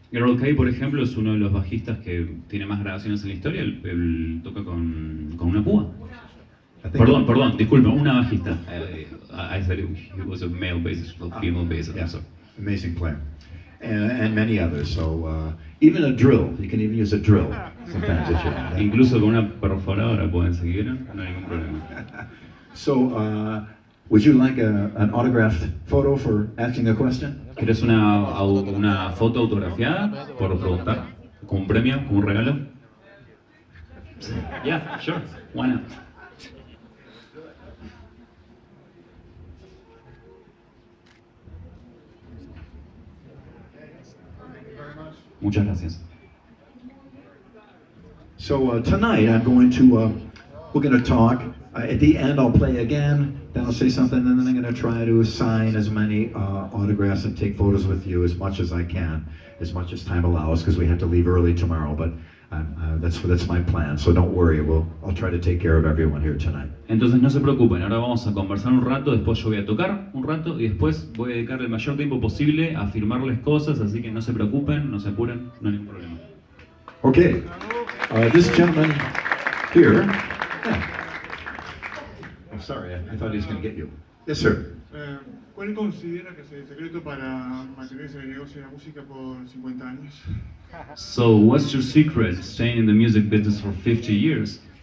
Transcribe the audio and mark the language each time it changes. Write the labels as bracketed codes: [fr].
[es] Carol Kay, por ejemplo, es uno de los bajistas que tiene más grabaciones en la historia. Él toca con una púa. Perdón, disculpa, una bajista. [en] I said he was a male bassist, or female bassist. Yeah, amazing player. And many others. So even a drill, you can even use a drill sometimes if you want. [es] Incluso con una perforadora pueden seguir, no hay ningún problema. [en] So, would you like an autographed photo for asking a question? [es] ¿Quieres una foto autografiada por preguntar? ¿Como un premio? ¿Como un regalo? [en] Yeah, sure. Why not? [es] Muchas gracias. [en] So tonight I'm going to, we're going to talk. At the end I'll play again, then I'll say something, and then I'm going to try to sign as many autographs and take photos with you as much as I can, as much as time allows, because we have to leave early tomorrow, but that's my plan, so don't worry, I'll try to take care of everyone here tonight. [es] Entonces no se preocupen, ahora vamos a conversar un rato, después yo voy a tocar un rato y después voy a dedicarle el mayor tiempo posible a firmarles cosas, así que no se preocupen, no se apuren, no hay ningún problema. [en] Okay, this gentleman here, yeah. Oh, sorry, I thought he was going to get you. Yes, sir. [es] ¿Cuál considera que es el secreto para mantenerse en el negocio de la música por 50 años? [en] So, what's your secret staying in the music business for 50 years?